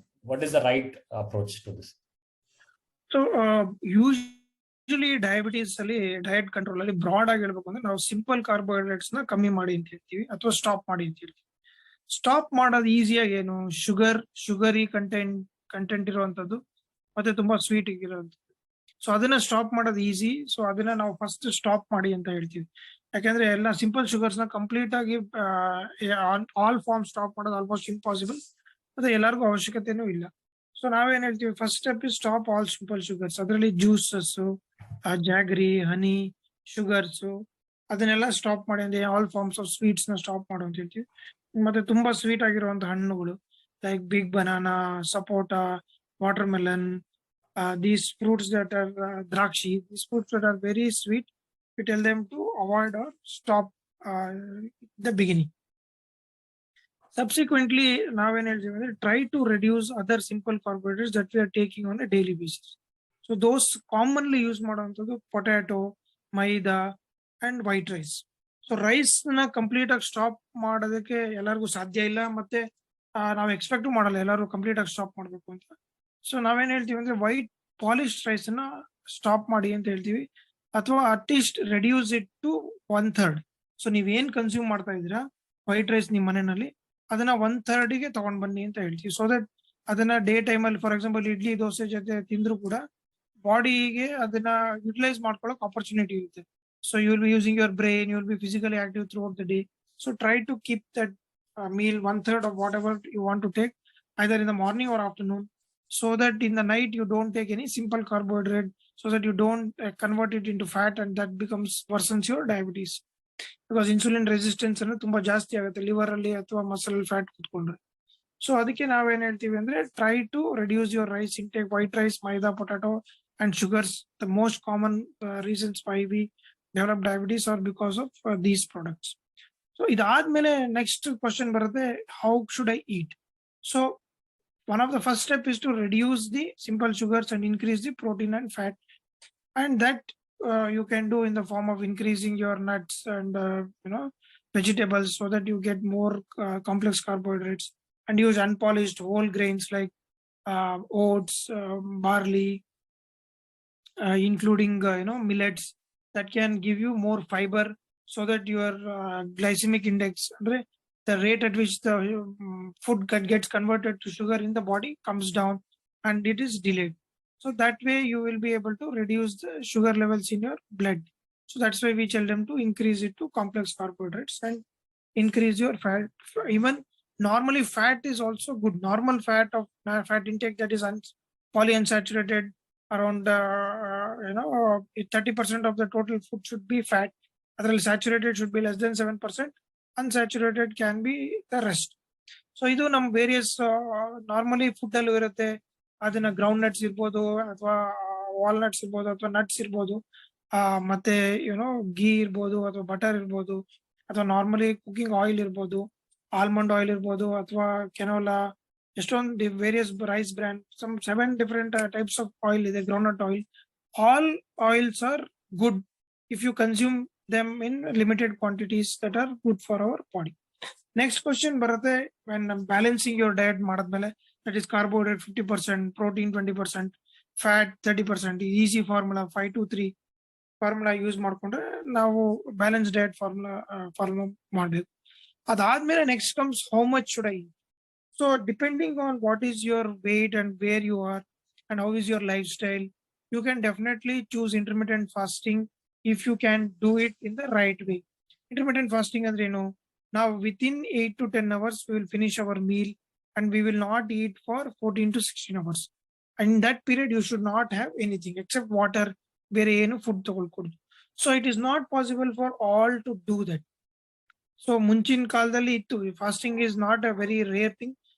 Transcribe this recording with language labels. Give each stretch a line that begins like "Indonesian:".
English: What is the right approach to this?
Kannada: So usually diabetes ಅಲ್ಲಿ diet control ಅಲ್ಲಿ broad ಆಗಿ ಹೇಳ್ಬೇಕು ಅಂದ್ರೆ ನಾವು ಸಿಂಪಲ್ ಕಾರ್ಬೋಹೈಡ್ರೇಟ್ಸ್ ನ ಕಮ್ಮಿ ಮಾಡಿ ಅಂತ ಹೇಳ್ತೀವಿ, ಅಥವಾ ಸ್ಟಾಪ್ ಮಾಡಿ ಅಂತ ಹೇಳ್ತೀವಿ. ಸ್ಟಾಪ್ ಮಾಡೋದು ಈಸಿಯಾಗಿ ಏನು, ಶುಗರಿ ಕಂಟೆಂಟ್ ಇರುವಂತದ್ದು ಮತ್ತೆ ತುಂಬಾ ಸ್ವೀಟ್ ಇರುವಂತದ್ದು. ಸೊ ಅದನ್ನ ಸ್ಟಾಪ್ ಮಾಡೋದು ಈಸಿ. ಸೊ ಅದನ್ನ ನಾವು ಫಸ್ಟ್ ಸ್ಟಾಪ್ ಮಾಡಿ ಅಂತ ಹೇಳ್ತೀವಿ. ಯಾಕಂದ್ರೆ ಎಲ್ಲ ಸಿಂಪಲ್ ಶುಗರ್ಸ್ ನ ಕಂಪ್ಲೀಟ್ ಆಗಿ ಆಲ್ ಫಾರ್ಮ್ ಸ್ಟಾಪ್ ಮಾಡೋದು ಆಲ್ಮೋಸ್ಟ್ ಇಂಪಾಸಿಬಲ್, ಮತ್ತೆ ಎಲ್ಲರಿಗೂ ಅವಶ್ಯಕತೆನೂ ಇಲ್ಲ. ಸೊ ನಾವೇನ್ ಹೇಳ್ತೀವಿ,
English: First step is stop all simple sugars.
Kannada: ಅದರಲ್ಲಿ ಜ್ಯೂಸಸ್, ಜಾಗ್ರಿ, ಹನಿ, ಶುಗರ್ಸ್ ಅದನ್ನೆಲ್ಲ ಸ್ಟಾಪ್ ಮಾಡಿ, ಅಂದ್ರೆ ಆಲ್ ಫಾರ್ಮ್ಸ್ ಆಫ್ ಸ್ವೀಟ್ಸ್ ನ ಸ್ಟಾಪ್ ಮಾಡು ಅಂತ ಹೇಳ್ತೀವಿ. ಮತ್ತೆ ತುಂಬಾ ಸ್ವೀಟ್ ಆಗಿರುವಂತಹ ಹಣ್ಣುಗಳು like Bigg banana, sapota, water melon,
English: these fruits that are drakshi, these fruits that are very sweet, we tell them to avoid or stop the beginning. Subsequently,
Kannada: ನಾವೇನ್ ಹೇಳ್ತೀವಿ ಅಂದ್ರೆ
English: try to reduce other simple carbohydrates that we are taking on a daily basis. So those commonly use
Kannada: ಮಾಡುವಂಥದ್ದು potato, maida and white rice. So rice ನ complete ಆಗಿ stop ಮಾಡೋದಕ್ಕೆ ಎಲ್ಲರಿಗೂ ಸಾಧ್ಯ ಇಲ್ಲ, ಮತ್ತೆ ನಾವು ಎಕ್ಸ್ಪೆಕ್ಟ್ ಮಾಡಲ್ಲ ಎಲ್ಲರೂ ಕಂಪ್ಲೀಟ್ ಆಗಿ ಸ್ಟಾಪ್ ಮಾಡ್ಬೇಕು ಅಂತ. ಸೊ ನಾವೇನ್ ಹೇಳ್ತೀವಿ ಅಂದ್ರೆ ವೈಟ್ ಪಾಲಿಶ್ ರೈಸ್ ನ ಸ್ಟಾಪ್ ಮಾಡಿ ಅಂತ ಹೇಳ್ತೀವಿ, ಅಥವಾ
English: At least reduce it to 1/3.
Kannada: So ನೀವೇನ್ ಕನ್ಸ್ಯೂಮ್ ಮಾಡ್ತಾ ಇದ್ದೀರಾ ವೈಟ್ ರೈಸ್ ನಿಮ್ ಮನೆಯಲ್ಲಿ, ಅದನ್ನ 1/3 ಗೆ ತಗೊಂಡ್ ಬನ್ನಿ ಅಂತ ಹೇಳ್ತೀವಿ. ಸೊ ದಟ್ ಅದನ್ನ ಡೇ ಟೈಮ್ ಅಲ್ಲಿ, ಫಾರ್ ಎಕ್ಸಾಂಪಲ್ ಇಡ್ಲಿ ದೋಸೆ ಜೊತೆ ತಿಂದ್ರು ಕೂಡ ಬಾಡಿಗೆ ಅದನ್ನ ಯುಟಿಲೈಸ್ ಮಾಡ್ಕೊಳ್ಳೋಕೆ ಆಪರ್ಚುನಿಟಿ ಇರುತ್ತೆ.
English: So you will be using your brain, you will be physically active throughout the day. So try to keep that meal 1/3 of whatever you want to take, either in the morning or afternoon, so that in the night you don't take any simple carbohydrate, so that you don't convert it into fat, and that becomes worsens your diabetes. Because insulin resistance
Kannada: ಅನ್ನು ತುಂಬಾ ಜಾಸ್ತಿ ಆಗುತ್ತೆ liver ಅಲ್ಲಿ ಅಥವಾ muscle fat ಕುತ್ಕೊಂಡ್ರೆ.
English: so
Kannada: ಅದಕ್ಕೆ ನಾವೇನ್ ಹೇಳ್ತೀವಿ ಅಂದ್ರೆ
English: Try to reduce your rice intake, white rice, maida, potato and sugars. The most common reasons why we develop diabetes are because of these products.
Kannada: So ಇದಾದ್ಮೇಲೆ ನೆಕ್ಸ್ಟ್ ಕ್ವಶನ್ ಬರುತ್ತೆ,
English: How should I eat? So one of the first step is to reduce the simple sugars and increase the protein and fat, and that you can do in the form of increasing your nuts and vegetables, so that you get more complex carbohydrates, and use unpolished whole grains like oats, barley, including millets, that can give you more fiber, so that your glycemic index, the rate at which the food gets converted to sugar in the body, comes down, and it is delayed. So that way you will be able to reduce the sugar levels in your blood. So that's why we tell them to increase it to complex carbohydrates and increase your fat. Even normally fat is also good. Normal fat of fat intake, that is polyunsaturated, around 30% of the total food should be fat. Otherwise saturated should be less than 7%. Unsaturated can be the rest.
Kannada: So ಇದು ನಮ್ various normally food ಅಲ್ಲಿ ಇರುತ್ತೆ. ಅದನ್ನ ground nuts ಇರ್ಬೋದು, ಅಥವಾ walnuts ಇರ್ಬೋದು, ಅಥವಾ nuts ಇರ್ಬೋದು, ಮತ್ತೆ ಗೀ ಇರ್ಬೋದು, ಅಥವಾ ಬಟರ್ ಇರ್ಬೋದು, ಅಥವಾ ನಾರ್ಮಲಿ ಕುಕಿಂಗ್ ಆಯಿಲ್ ಇರ್ಬೋದು, ಆಲ್ಮಂಡ್ ಆಯಿಲ್ ಇರ್ಬೋದು, ಅಥವಾ ಕೆನೋಲಾ, ಎಷ್ಟೊಂದು various rice brand,
English: some 7 different types of oil
Kannada: ಇದೆ, ground nut oil.
English: All oils are good if you consume them in limited quantities that are good for our body. Next question ಬರುತ್ತೆ, when balancing your diet ಮಾಡಾದ್ಮೇಲೆ, that is carbohydrate 50%, protein 20%, fat 30%, easy formula 5-3
Kannada: formula use ಮಾಡ್ಕೊಂಡ್ರೆ ನಾವು balance diet formula ಮಾಡಬೇಕು.
English: ಅದಾದ್ಮೇಲೆ next comes how much should I. So depending on what is your weight and where you are and how is your lifestyle, you can definitely choose intermittent fasting if you can do it in the right way. Intermittent fasting
Kannada: ಅಂದ್ರೆ ಏನು?
English: Now within 8 to 10 hours we will finish our meal, and we will not eat for 14 to 16 hours. And in that period you should not have anything except water,
Kannada: ಬೇರೆ ಏನು food ತಗೊಳ್ಕೊಡುದು.
English: So it is not possible for all to do that. So
Kannada: ಮುಂಚಿನ ಕಾಲದಲ್ಲಿ ಇತ್ತು,
English: Fasting is not a very rare thing.